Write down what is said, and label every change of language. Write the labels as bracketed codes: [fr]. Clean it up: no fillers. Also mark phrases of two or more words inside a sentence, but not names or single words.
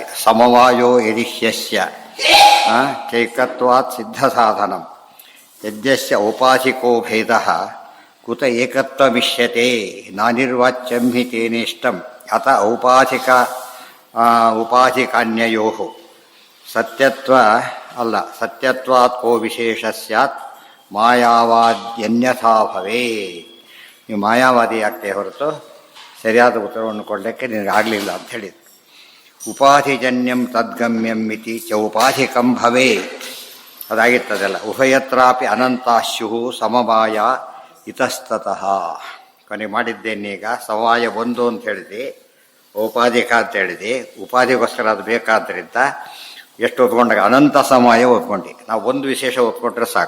[sa] ಸಮವಾಯೋ ಯದಿಹ್ಯಸ್ಯ ಚೈಕತ್ವಾತ್ ಸಿದ್ಧ ಸಾಧನಂ ಯದ್ಯಸ್ಯ ಔಪಾಧಿಕೋ ಭೇದಃ ಕುತ ಏಕತ್ವಮಿಷ್ಯತೆ ನಾನಿರ್ವಾಚ್ಯಂ ಹಿ ತೇನೇಷ್ಟಂ ಅತ ಉಪಾಧಿಕಾನ್ಯಯೋಃ ಸತ್ಯತ್ವ ಅಲ್ಲ ಸತ್ಯತ್ವಾತ್ ಕೋ ವಿಶೇಷ ಸ್ಯಾತ್ ಮಾಯಾವಾದ್ಯನ್ಯಥಾ ಭವೇ. [kn] ನೀವು ಮಾಯಾವಾದಿ ಆಗ್ತೇ ಹೊರತು ಸರಿಯಾದ ಉತ್ತರವನ್ನು ಕೊಡಲಿಕ್ಕೆ ನಿನಗೆ ಆಗಲಿಲ್ಲ ಅಂತ ಹೇಳಿದ್ರು. [sa] ಉಪಾಧಿಜನ್ಯಂ ತದ್ಗಮ್ಯಂ ಇತಿ ಚ ಉಪಾಧಿಕಂ ಭವೇತ್ ಅದಾಗಿತ್ತದಲ್ಲ. ಉಭಯತ್ರಾಪಿ ಅನಂತಾಶ್ಯು ಸಮವಾಯ ಇತಸ್ತತಃ. [kn] ಕೊನೆಗೆ ಮಾಡಿದ್ದೇನೀಗ ಸಮವಾಯ ಒಂದು ಅಂತ ಹೇಳಿದೆ, ಔಪಾಧಿಕ ಅಂತ ಹೇಳಿದೆ. ಉಪಾಧಿಗೋಸ್ಕರ ಅದು ಬೇಕಾದ್ದರಿಂದ ಎಷ್ಟು ಓದ್ಕೊಂಡಾಗ ಅನಂತ ಸಮಯ ಓದ್ಕೊಂಡು ನಾವು ಒಂದು ವಿಶೇಷ ಓದ್ಕೊಂಡ್ರೆ ಸಾಕು.